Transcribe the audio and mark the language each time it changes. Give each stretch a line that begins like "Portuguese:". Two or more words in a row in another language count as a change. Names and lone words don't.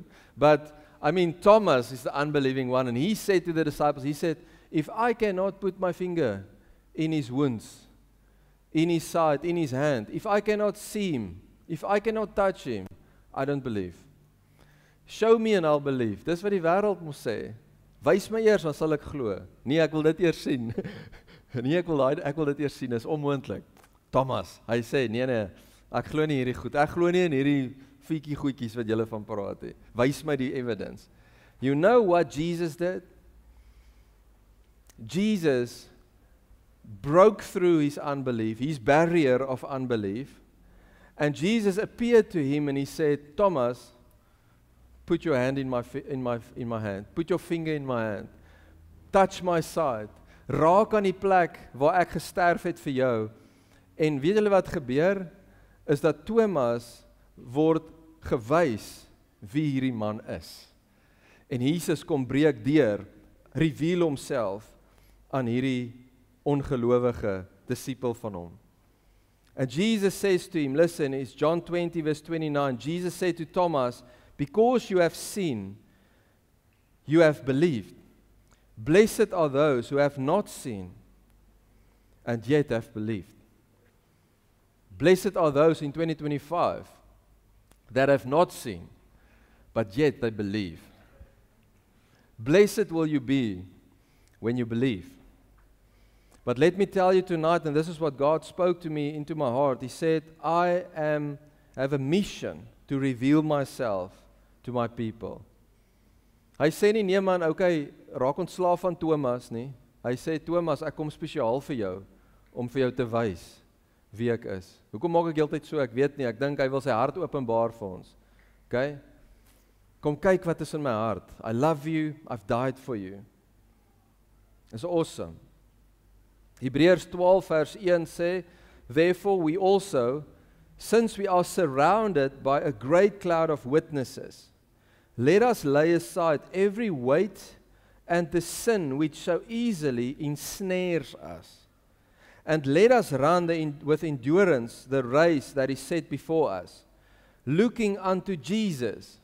English: But, Thomas is the unbelieving one. And he said to the disciples, he said, if I cannot put my finger in his wounds, in his side, in his hand, if I cannot see him, if I cannot touch him, I don't believe. Show me and I'll believe.
Afrikaans: Dis wat die wêreld moet sê. Wys my eers, dan sal ek glo. Nee, ek wil dit eers sien. Nee, ek wil dit eers sien, is onmoontlik. Thomas, hy sê, nee, ek glo nie hierdie goed. Ek glo nie in hierdie fiekie goedjies wat julle van praat het. Wys my die evidence.
English: You know what Jesus did? Jesus broke through his unbelief, his barrier of unbelief, and Jesus appeared to him and he said, Thomas, put your hand in my hand. Put your finger in my hand. Touch my side.
Afrikaans: Raak aan die plek waar ek gesterf het vir jou. En weet julle wat gebeur? Is dat Thomas word gewys wie hierdie man is. En Jesus kom breek deur, reveal homself aan hierdie ongelowige disipel van hom.
English: And Jesus says to him, listen, it's John 20 verse 29. Jesus said to Thomas, because you have seen, you have believed. Blessed are those who have not seen and yet have believed. Blessed are those in 2025 that have not seen, but yet they believe. Blessed will you be when you believe. But let me tell you tonight, and this is what God spoke to me into my heart. He said, I have a mission to reveal myself to my people.
Afrikaans: Hy sê nie, nee man, okay, raak ontslaaf van Thomas nie. Hy sê, Thomas, ek kom spesiaal vir jou, om vir jou te wys wie ek is. Hoekom maak ek heeltyd so? Ek weet nie, ek dink hy wil sy hart openbaar vir ons. Okay? Kom kyk wat is in my hart.
English: I love you, I've died for you. It's awesome.
Afrikaans: Hebreërs 12 vers 1 sê,
English: therefore we also, since we are surrounded by a great cloud of witnesses, let us lay aside every weight and the sin which so easily ensnares us. And let us run with endurance the race that is set before us, looking unto Jesus.